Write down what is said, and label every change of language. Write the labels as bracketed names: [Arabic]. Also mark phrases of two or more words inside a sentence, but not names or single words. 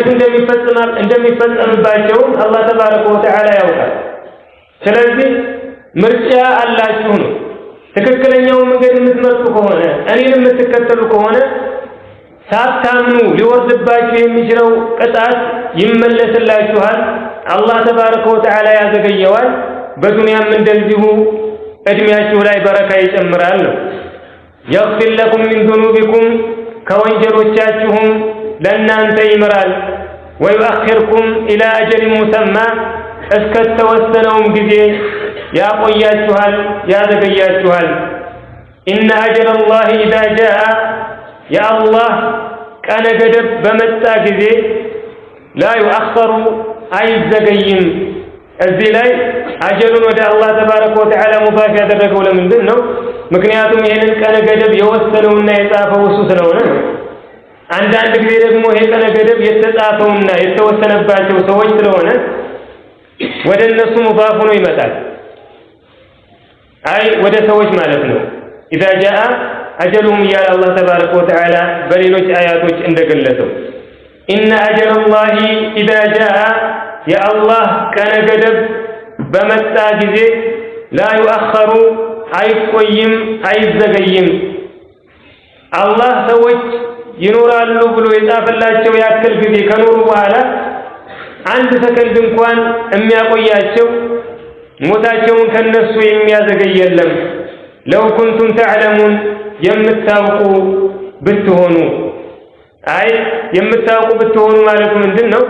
[Amharic] እንደሚፈጸምባቸው [Arabic] الله تبارك وتعالى [Amharic] ያውቃል። ስለዚህ ምርጫ አላችሁ ነው። ትክክለኛውን መንገድ የምትመርጡ ከሆነ እኔን የምትከተሉ ከሆነ ሳታምኑ ሊወርድባችሁ የሚችለው ቅጣት ይመለስላችኋል። [Arabic] الله تبارك وتعالى [Amharic] ያዘገየዋል። በዱንያም እንደዚሁ እድሜያችሁ ላይ በረካ ይጨምራል ነው። [Arabic] يغفر لكم من ذنوبكم [Amharic] ከወንጀሎቻችሁም ለእናንተ ይምራል። [Arabic] ويؤخركم إلى أجل مسمى [Amharic] እስከተወሰነውም ጊዜ ያቆያችኋል፣ ያዘገያችኋል። [Arabic] إن أجل الله إذا جاء يا الله [Amharic] ቀነ ገደብ በመጣ ጊዜ [Arabic] لا يؤخر [Amharic] አይዘገይም። እዚህ ላይ አጀሉን ወደ [Arabic] الله تبارك وتعالى [Amharic] ሙባፍ ያደረገው ለምንድን ነው? ምክንያቱም ይሄንን ቀነ ገደብ የወሰነውና የጻፈው እሱ ስለሆነ ነው። አንዳንድ ጊዜ ደግሞ ይሄ ቀነ ገደብ የተጻፈውና የተወሰነባቸው ሰዎች ስለሆነ ወደ እነሱ ሙባፍ ሆኖ ይመጣል። አይ ወደ ሰዎች ማለት ነው። [Arabic] إذا جاء أجلهم يا الله تبارك وتعالى [Amharic] በሌሎች አያቶች እንደገለጸው [Arabic] إن أجل الله إذا جاء يا الله كان [Amharic] ገደብ በመጣ ጊዜ [Arabic] لا يؤخر [Amharic] አይቆይም፣ አይዘገይም። አላህ ሰዎች ይኖራሉ ብሎ የጻፈላቸው ያክል ጊዜ ከኖሩ በኋላ አንድ ሰከንድ እንኳን የሚያቆያቸው ሞታቸውን ከነሱ የሚያዘገይ የለም። [Arabic] لو كنتم تعلمون [Amharic] የምታውቁ ብትሆኑ አይ የምታውቁ ብትሆኑ ማለቱ ምንድን ነው?